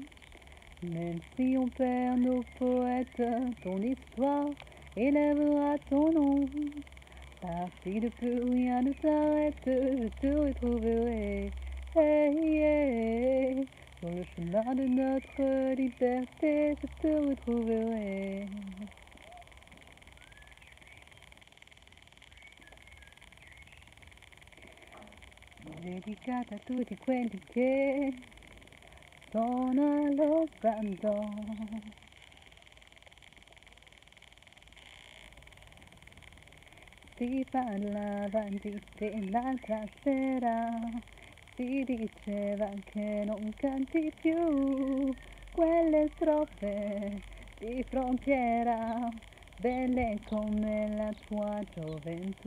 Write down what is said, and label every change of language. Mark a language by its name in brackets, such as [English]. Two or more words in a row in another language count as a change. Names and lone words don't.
[French] Même si on perd nos poètes, ton histoire élèvera ton nom. Parti de plus rien ne t'arrête, je te retrouverai. Hey, hey, sur le chemin de notre liberté, je te retrouverai. [Italian] Dedicata a tutti quelli che sono allo sbando. Si parlava di te l'altra sera, si diceva che non canti più quelle strofe di frontiera, belle come la tua gioventù.